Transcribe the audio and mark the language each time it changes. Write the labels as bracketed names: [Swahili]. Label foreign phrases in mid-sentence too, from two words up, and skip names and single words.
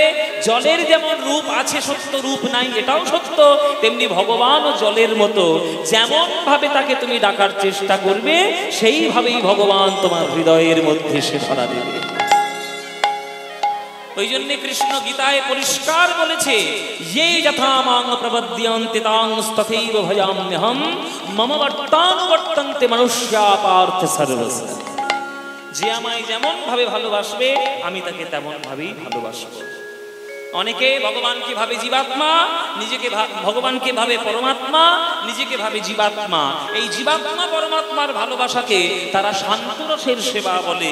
[Bangla] জলের যেমন রূপ আছে সত্য, রূপ নাই এটাও সত্য, তেমনি ভগবানও জলের মতো। যেমন ভাবে তাকে তুমি ডাকার চেষ্টা করবে সেইভাবেই ভগবান তোমার হৃদয়ের মধ্যে সে ধরা দেবে। ওই জন্য কৃষ্ণ গীতায় পরিষ্কার বলেছে, [Sanskrit] ये यथा मां प्रपद्यन्ते तां तथैव भजाम्यहं मम वर्तानुवर्तन्ते मनुष्या पार्थ सर्वस्य। [Bangla] যে আমায় যেমন ভাবে ভালোবাসবে আমি তাকে তেমন ভাবেই ভালোবাসবো। অনেকে ভগবানকে ভাবে জীবাত্মা, নিজেকে ভগবানকে ভাবে পরমাত্মা, নিজেকে ভাবে জীবাত্মা। এই জীবাত্মা পরমাত্মার ভালোবাসাকে তারা শান্তরসের সেবা বলে।